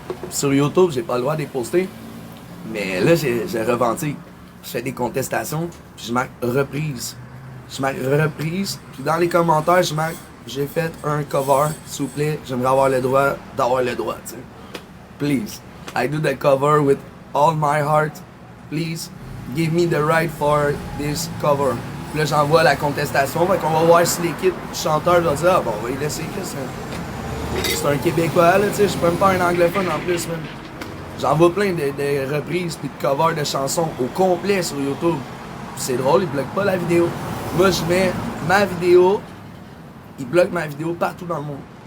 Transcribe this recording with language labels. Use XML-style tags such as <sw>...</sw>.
<fr>Sur YouTube, j'ai pas le droit de les poster, mais là, j'ai revendique. Je fais des contestations, puis je marque reprise. Je marque reprise, puis dans les commentaires, je marque j'ai fait un cover, s'il vous plaît, j'aimerais avoir le droit d'avoir le droit, tu sais.</fr> <en>Please, I do the cover with all my heart. Please, give me the right for this cover.</en> <fr>Puis là, j'envoie la contestation, fait qu'on va voir si l'équipe chanteur va dire ah bon, on va y laisser que c'est un Québécois, là, tu sais, je suis même pas un anglophone en plus, même. J'envoie plein de reprises puis de covers de chansons au complet sur YouTube. C'est drôle, ils bloquent pas la vidéo. Moi, je mets ma vidéo, ils bloquent ma vidéo partout dans le monde.</fr>